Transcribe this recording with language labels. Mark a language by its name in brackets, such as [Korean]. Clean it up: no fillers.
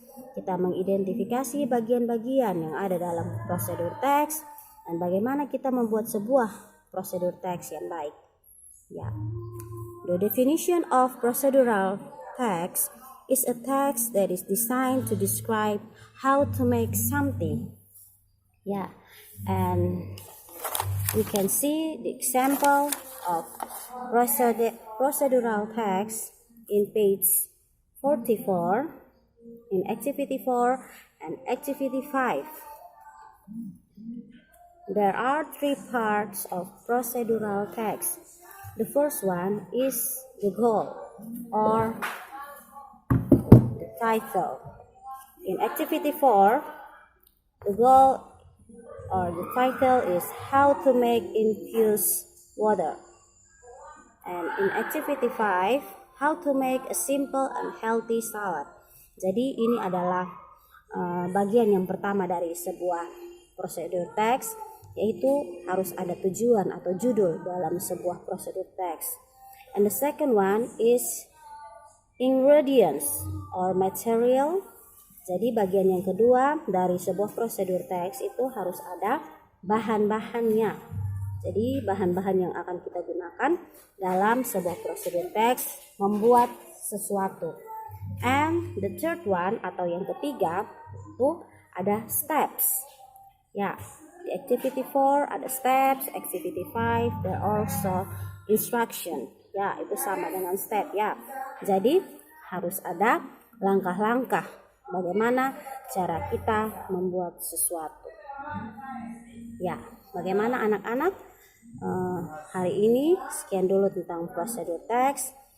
[Indonesian] Kita mengidentifikasi bagian-bagian yang ada dalam prosedur teks dan bagaimana kita membuat sebuah prosedur teks yang baik. Ya. [English] The definition of procedural text is a text that is designed to describe how to make something. Yeah, and we can see the example of procedural text in page 44 in activity 4 and activity 5. There are 3 parts of procedural text. The first one is the goal or the title. In activity 4, the goal or the title is how to make infused water. And in activity 5, how to make a simple and healthy salad. [Indonesian] Jadi ini adalah bagian yang pertama dari sebuah prosedur teks, yaitu harus ada tujuan atau judul dalam sebuah prosedur teks. [English] And the second one is ingredients or material. [Indonesian] Jadi bagian yang kedua dari sebuah prosedur teks itu harus ada bahan-bahannya. Jadi bahan-bahan yang akan kita gunakan dalam sebuah prosedur teks membuat sesuatu. [English] And the third one [Indonesian] atau yang ketiga itu ada steps. [English] Ya, di activity 4 ada steps, activity 5 there also instruction. [Indonesian] Ya, itu sama dengan step ya. Jadi harus ada langkah-langkah bagaimana cara kita membuat sesuatu. Ya, bagaimana anak-anak? Hari ini sekian dulu tentang prosedur teks.